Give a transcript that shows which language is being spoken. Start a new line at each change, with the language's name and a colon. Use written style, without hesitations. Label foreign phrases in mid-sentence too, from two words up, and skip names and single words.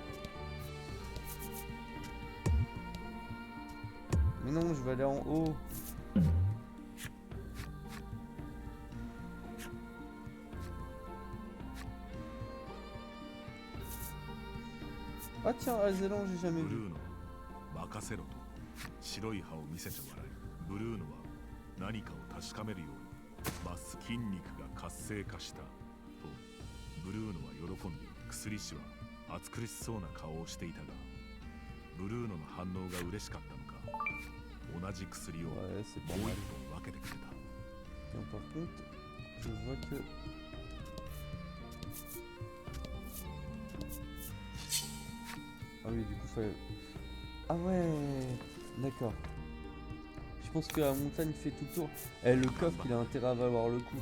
French: Mais non, je vais aller en haut. Ah tiens, Alzélan, j'ai jamais
Japanese: ブル
French: vu.
Japanese: ーノ任せろと白い歯を見せて笑いブルーノは何かを確かめるように筋肉が活性化したとブルーノは喜んで薬師は暑苦しそうな顔をしていたがブルーノの反応が嬉しかったのか同じ薬をもう
French: Ouais,
Japanese: 一
French: c'est
Japanese: 本
French: pas mal.
Japanese: 分けてくれた
French: Tiens, par contre, je vois que... Ah oui, du coup, fallait... Ah ouais, d'accord. Je pense que la montagne fait tout le tour. Eh, le coffre, il a intérêt à valoir le coup.